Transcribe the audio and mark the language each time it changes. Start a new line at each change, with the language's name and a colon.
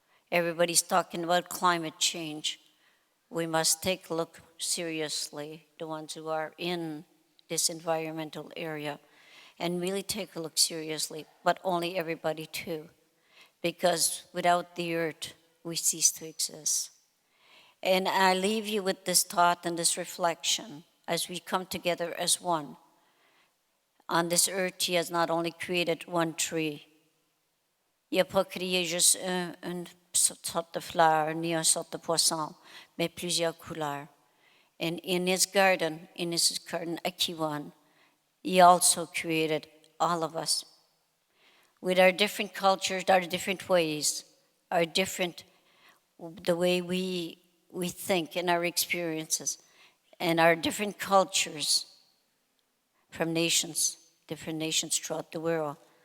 English: Everybody's talking about climate change. We must take a look seriously, the ones who are in this environmental area, and really take a look seriously, but only everybody too, because without the earth, we cease to exist. And I leave you with this thought and this reflection as we come together as one. On this earth, He has not only created one tree.
French: Il n'a pas créé juste une sorte de fleur, ni une sorte de poisson, mais plusieurs couleurs.
English: And in His garden Akiwan, He also created all of us with our different cultures, our different ways, the way we think and our experiences, and our different cultures from different nations throughout the world.